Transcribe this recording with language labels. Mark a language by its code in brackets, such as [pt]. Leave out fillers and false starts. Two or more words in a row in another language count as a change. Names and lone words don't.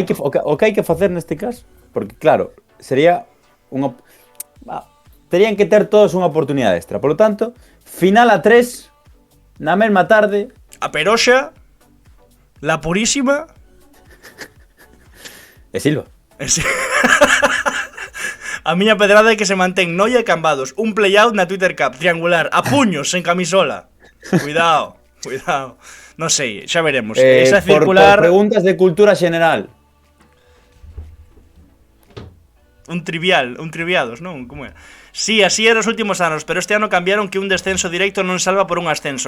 [gl] O que hai que facer neste caso, porque claro, sería unha terían que ter todos unha oportunidade extra. Por lo tanto, final a 3 na mesma tarde. A Peroxa, la Purísima E Silva. A miña pedrada é que se mantén Noia e Cambados. Un play-out na Twitter Cup, triangular, a puños, sen camisola. Cuidado. Non sei, xa veremos. Esa circular... Por preguntas de cultura xeneral. Un triviados, non? Como é? Sí, así era os últimos anos, pero este ano cambiaron que un descenso directo non salva por un ascenso.